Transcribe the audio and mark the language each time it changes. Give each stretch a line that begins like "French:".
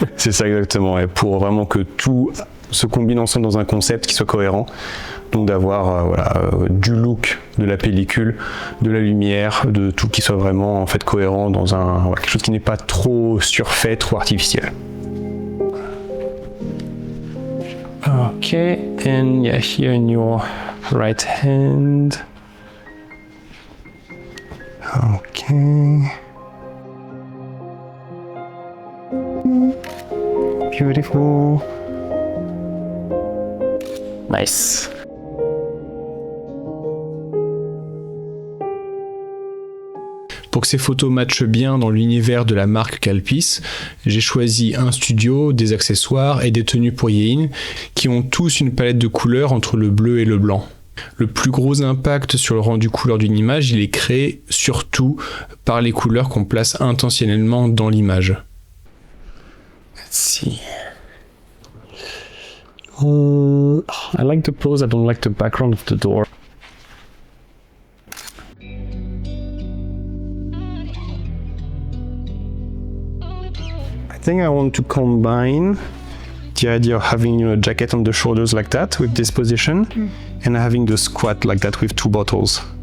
French: C'est ça exactement, et pour vraiment que tout se combine ensemble dans un concept qui soit cohérent. Donc d'avoir du look de la pellicule, de la lumière, de tout qui soit vraiment en fait cohérent dans quelque chose qui n'est pas trop surfait, trop artificiel.
English: Ok, and yeah, here in your right hand. Ok. Beautiful. Nice.
French: Pour que ces photos matchent bien dans l'univers de la marque Calpis, j'ai choisi un studio, des accessoires et des tenues pour Yein qui ont tous une palette de couleurs entre le bleu et le blanc. Le plus gros impact sur le rendu couleur d'une image, il est créé surtout par les couleurs qu'on place intentionnellement dans l'image.
English: Let's see. I like the pose, I don't like the background of the door. I think I want to combine the idea of having a jacket on the shoulders like that with this position and having the squat like that with two bottles.